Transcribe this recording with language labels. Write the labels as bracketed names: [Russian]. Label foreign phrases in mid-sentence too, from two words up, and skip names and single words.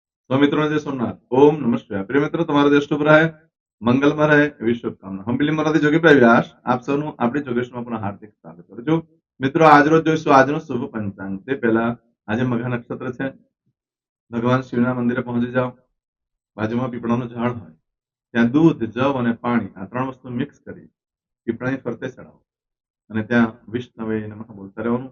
[Hindi] तो मित्रों जय सोमनाथ। ओम नमः शिवाय। [Gujarati] प्रिय મિત્રો, તમારો દેશ શુભ રહે, મંગલમાં રહે એવી શુભકામના. હંબલી મરાથી જોગીભાઈ વ્યાસ આપ સૌનું આપણી જોગેશમાં પણ હાર્દિક સ્વાગત કરું છું. મિત્રો, આજરોજ જોઈશું આજનું શુભ પંચાંગ. તે પહેલા આજે મઘા નક્ષત્ર છે. ભગવાન શિવના મંદિરે પહોંચી જાઓ. બાજુમાં પીપળાનું ઝાડ હોય ત્યાં દૂધ, જવ અને પાણી આ ત્રણ વસ્તુ મિક્સ કરી પીપળાની ફરતે ચડાવો અને ત્યાં [Sanskrit] विष्णवे नमः [Gujarati] બોલતા રહેવાનું.